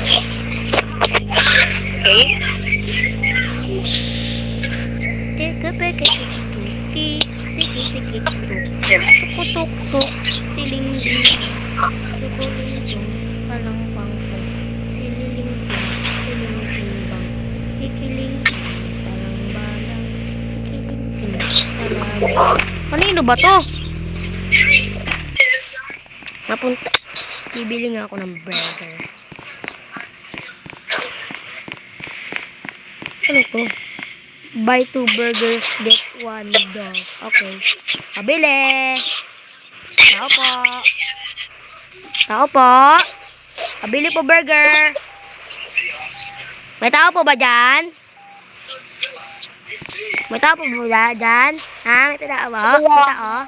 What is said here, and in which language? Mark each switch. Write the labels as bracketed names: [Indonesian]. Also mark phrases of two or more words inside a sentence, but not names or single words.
[Filipino] Okay. Tuk-tuk-tuk, tiling-ling, tukulong-tung, palang-pang-pang, sililing-ting, bang, kikiling-ting, talang-balang, kikiling-ting, talang-balang. Kanino ba to? Napunta. Bibili nga ako ng burger. Ano to? [English] Buy 2 burgers, get 1 dog. [Filipino] Okay. Pabili. Tao po. Tao po. Pabili po burger. May tao po ba dyan? May tao po ba dyan? Ha? May tao ba? May tao?